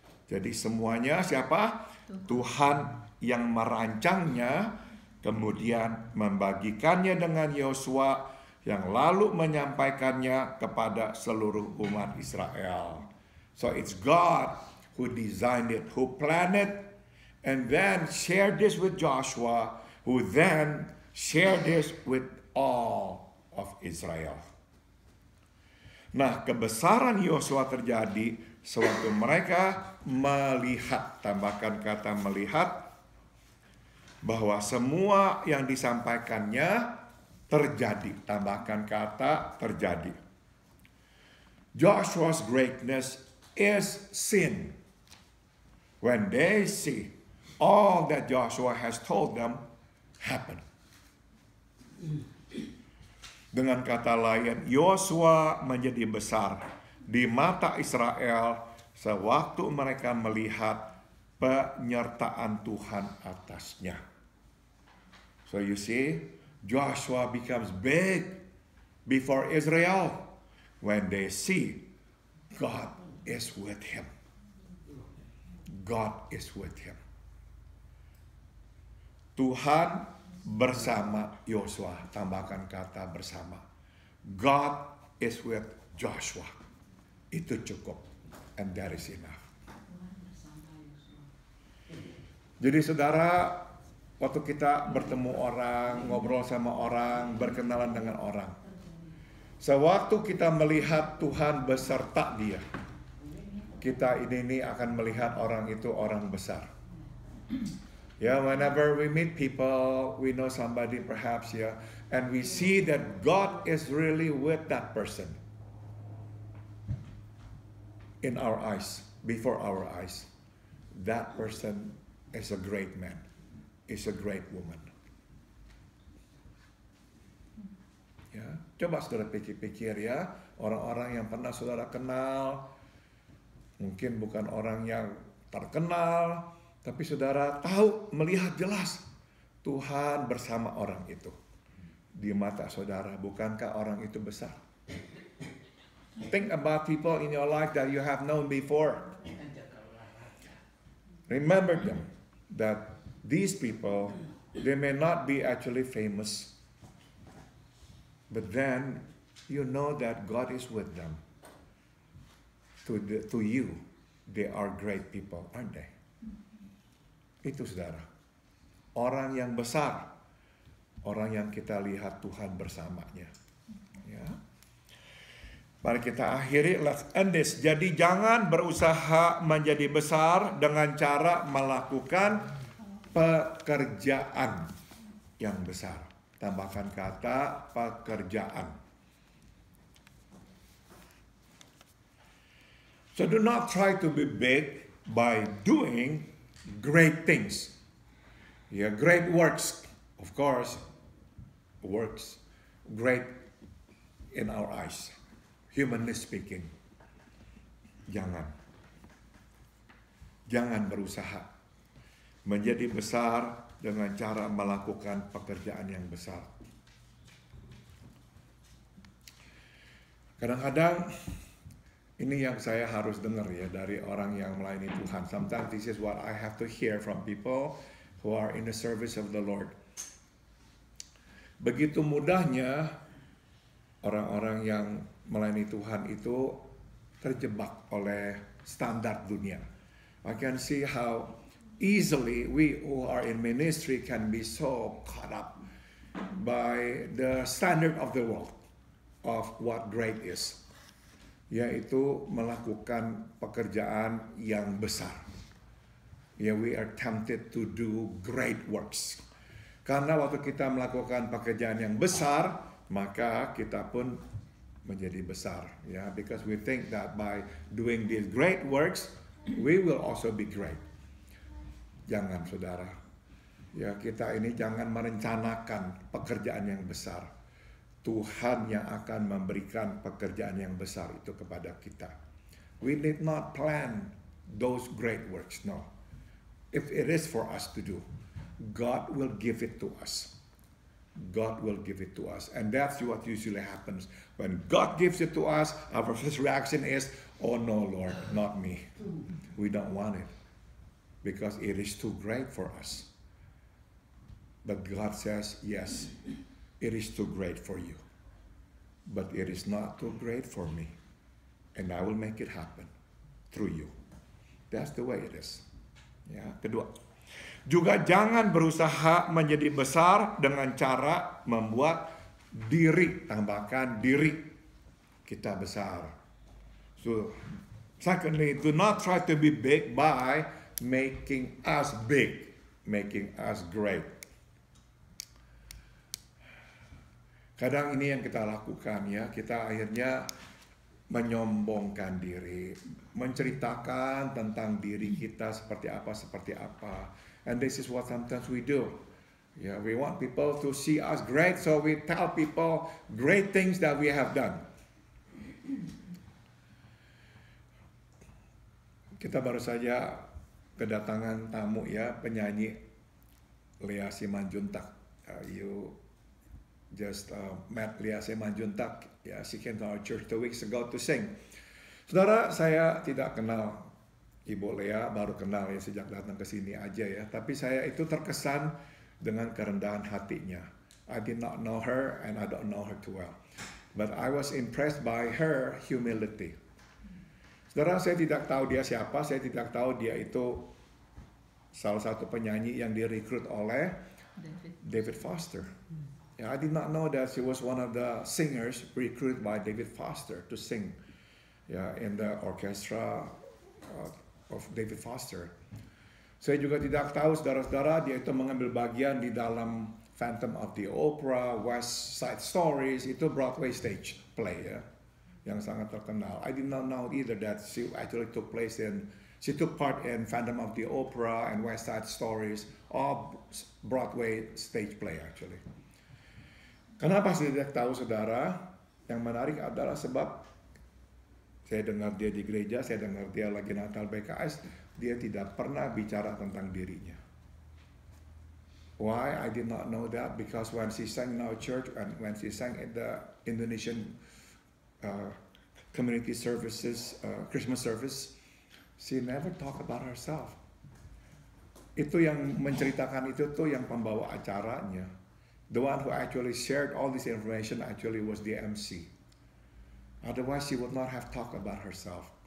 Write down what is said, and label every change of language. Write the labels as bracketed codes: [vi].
[id] Jadi semuanya siapa? Tuhan yang merancangnya, kemudian membagikannya dengan Yosua, yang lalu menyampaikannya kepada seluruh umat Israel. [en] So it's God who designed it, who planned it, and then shared this with Joshua, who then shared this with all of Israel. [id] Nah, kebesaran Yosua terjadi sewaktu mereka melihat, tambahkan kata melihat, bahwa semua yang disampaikannya terjadi, tambahkan kata terjadi. [en] Joshua's greatness is seen when they see all that Joshua has told them happen. [id] Dengan kata lain, Yosua menjadi besar di mata Israel sewaktu mereka melihat penyertaan Tuhan atasnya. [en] So you see, Joshua becomes big before Israel when they see God is with him. God is with him. [id] Tuhan bersama Yosua, tambahkan kata bersama. [en] God is with Joshua. [id] Itu cukup, [en] and that is enough. [id] Jadi saudara, waktu kita bertemu orang, ngobrol sama orang, berkenalan dengan orang, sewaktu kita melihat Tuhan beserta dia, kita ini akan melihat orang itu orang besar. [en] Yeah, whenever we meet people, we know somebody perhaps, yeah, and we see that God is really with that person in our eyes, before our eyes. That person is a great man, is a great woman. [id] Ya, coba saudara pikir-pikir ya, orang-orang yang pernah saudara kenal, mungkin bukan orang yang terkenal, tapi saudara tahu, melihat jelas Tuhan bersama orang itu. Di mata saudara, bukankah orang itu besar? [en] Think about people in your life that you have known before. Remember them, that these people, they may not be actually famous, but then you know that God is with them. To you, they are great people, aren't they? [id] Itu saudara. Orang yang besar, orang yang kita lihat Tuhan bersamanya. Ya. Mari kita akhiri, [en] let's end this. [id] Jadi jangan berusaha menjadi besar dengan cara melakukan pekerjaan yang besar. Tambahkan kata pekerjaan. [en] So do not try to be big by doing great things. Yeah, great works, of course, works great in our eyes. Humanly speaking, [id] jangan berusaha menjadi besar dengan cara melakukan pekerjaan yang besar. Kadang-kadang ini yang saya harus dengar ya dari orang yang melayani Tuhan. [en] Sometimes this is what I have to hear from people who are in the service of the Lord. [id] Begitu mudahnya orang-orang yang melayani Tuhan itu terjebak oleh standar dunia. [en] I can see how easily we who are in ministry can be so caught up by the standard of the world of what great is, [id] yaitu melakukan pekerjaan yang besar. [en] We are tempted to do great works. [id] Karena waktu kita melakukan pekerjaan yang besar, maka kita pun menjadi besar, ya, [en] because we think that by doing these great works we will also be great. [id] Jangan saudara, ya, kita ini jangan merencanakan pekerjaan yang besar. Tuhan yang akan memberikan pekerjaan yang besar itu kepada kita. [en] We need not plan those great works, no. If it is for us to do, God will give it to us. God will give it to us. And that's what usually happens. When God gives it to us, our first reaction is, oh no, Lord, not me. We don't want it because it is too great for us. But God says, yes, it is too great for you. But it is not too great for me. And I will make it happen through you. That's the way it is. [id] Ya, kedua. Juga jangan berusaha menjadi besar dengan cara membuat diri, tambahkan diri kita besar. [en] So, secondly, do not try to be big by making us big, making us great. [id] Kadang ini yang kita lakukan, ya, kita akhirnya menyombongkan diri, menceritakan tentang diri kita seperti apa. [en] And this is what sometimes we do. Yeah, we want people to see us great, so we tell people great things that we have done. [id] Kita baru saja kedatangan tamu, ya, penyanyi Lea Simanjuntak. [en] You just met Lea Simanjuntak. Yeah, she came to our church 2 weeks ago to sing. [id] Saudara, saya tidak kenal Ibu Lea, baru kenal ya sejak datang ke sini aja ya. Tapi saya itu terkesan dengan kerendahan hatinya. [en] I did not know her and I don't know her too well. But I was impressed by her humility. [id] Saudara, saya tidak tahu dia siapa, saya tidak tahu dia itu salah satu penyanyi yang direkrut oleh David Foster. [en] Yeah, I did not know that she was one of the singers recruited by David Foster to sing, yeah, in the orchestra of David Foster. [id] Saya juga tidak tahu, saudara-saudara, dia itu mengambil bagian di dalam Phantom of the Opera, West Side Stories, itu Broadway stage play, ya, yang sangat terkenal. [en] I did not know either that she actually took part in Phantom of the Opera and West Side Stories, all Broadway stage play actually. [id] Kenapa saya tidak tahu, saudara? Yang menarik adalah sebab saya dengar dia di gereja, saya dengar dia lagi Natal BKS, dia tidak pernah bicara tentang dirinya. [en] Why? I did not know that because when she sang in our church and when she sang in the Indonesian community services, Christmas service, she never talk about herself. [id] Itu yang menceritakan itu tuh yang pembawa acaranya. [en] The one who actually shared all this information actually was the MC. Otherwise she would not have talked about herself.